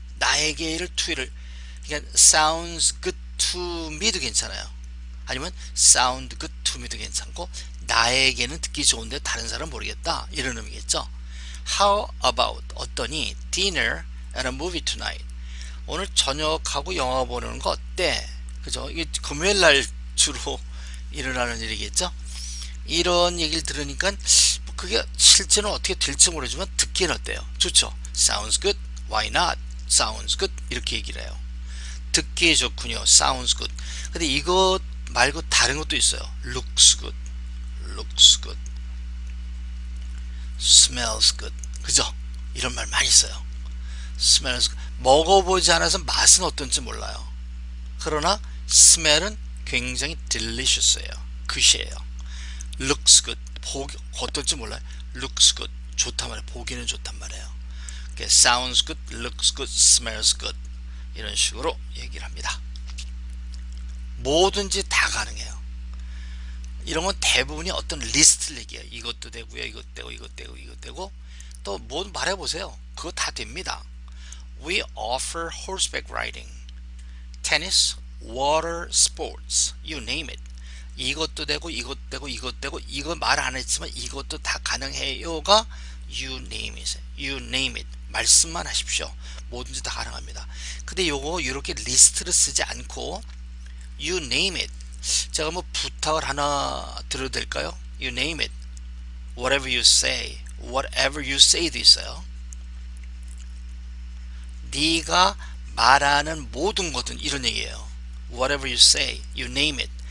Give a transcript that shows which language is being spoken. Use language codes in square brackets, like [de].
[ko] 나에게를 to를, 그러니까 [en] sounds good to me [ko] 도 괜찮아요. 아니면 [en] sound good to me [ko] 도 괜찮고 나에게는 듣기 좋은데 다른 사람은 모르겠다 이런 의미겠죠. [en] How about [ko] 어떠니 [en] dinner and a movie tonight. [ko] 오늘 저녁하고 영화 보는 거 어때? 그죠? 이게 금요일 날 주로 일어나는 일이겠죠? 이런 얘기를 들으니까 그게 실제는 어떻게 될지 모르지만 듣기는 어때요? [en] 좋죠? Sounds good. Why not? Sounds good. 이렇게 얘기를 해요. [ko] 듣기에 좋군요. [en] Sounds good. [ko] 근데 이거 말고 다른 것도 있어요. [en] Looks good. Looks good. Smells good. 그죠? [ko] 이런 말 많이 써요. [en] Smells good. [ko] 먹어보지 않아서 맛은 어떤지 몰라요. 그러나 smell은 굉장히 delicious예요. 굿이에요. [en] looks good. [ko] 어떤지 몰라요. looks good. 좋단 말이에요. 보기는 좋단 말이에요. [en] sounds good, looks good, smells good [ko] 이런 식으로 얘기를 합니다. 뭐든지 다 가능해요. 이런 건 대부분이 어떤 리스트를 얘기해요. 이것도 되고요. 이것 되고 이것 되고 이것 되고 또 뭐 말해보세요. 그거 다 됩니다. [en] We offer horseback riding, tennis, water sports, you name it. [ko] 이것도 되고 이것 되고 이것 되고 이거 말 안 했지만 이것도 다 가능해요가 [en] you name it. You name it. [ko] 말씀만 하십시오. 뭐든지 다 가능합니다. 근데 요거 이렇게 리스트를 쓰지 않고 [en] you name it. [ko] 제가 뭐 부탁을 하나 드려도 될까요? [en] You name it. Whatever you say. Whatever you say [ko] 도 있어요. 네가 말하는 모든 것은 이런 얘기예요. [en] Whatever you say, you name it.